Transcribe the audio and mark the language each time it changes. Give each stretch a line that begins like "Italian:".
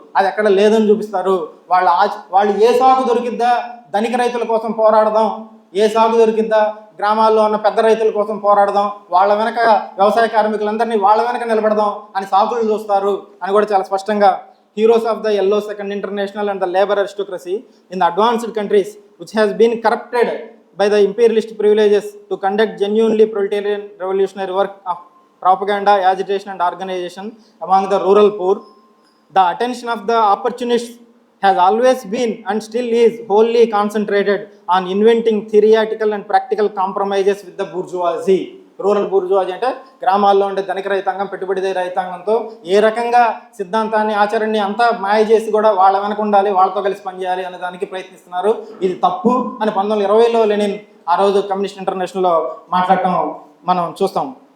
Telugu: అది ఎక్కడ లేదని చూపిస్తారు. వాళ్ళు ఏ సాగు దొరికిద్దా ధనిక రైతుల కోసం పోరాడదాం, ఏ సాగు దొరికిద్దా గ్రామాల్లో ఉన్న పెద్ద రైతుల కోసం పోరాడదాం, వాళ్ళ వెనక వ్యవసాయ కార్మికులందరినీ వాళ్ళ వెనక నిలబడదాం అని సాకులు చూస్తారు అని కూడా చాలా స్పష్టంగా
English: Heroes of the yellow second international and the labour aristocracy in the advanced countries which has been corrupted by the imperialist privileges to conduct genuinely proletarian revolutionary work of propaganda, agitation and organization among the rural poor. The attention of the opportunists has always been and still is wholly concentrated on inventing theoretical and practical compromises with the bourgeoisie.
Telugu: Rural బూర్జువాజీ అంటే గ్రామాల్లో ఉండే ధనిక రైతాంగం, పెట్టుబడిదారీ రైతాంగంతో ఏ రకంగా సిద్ధాంతాన్ని, ఆచరణని అంతా మాయ చేసి కూడా వాళ్ళ వెనక ఉండాలి, వాళ్ళతో కలిసి పనిచేయాలి అనే దానికి ప్రయత్నిస్తున్నారు. ఇది తప్పు అని 1920లో లెనిన్ ఆ రోజు కమ్యూనిస్ట్ ఇంటర్నేషనల్లో మాట్లాడటం మనం చూస్తాం.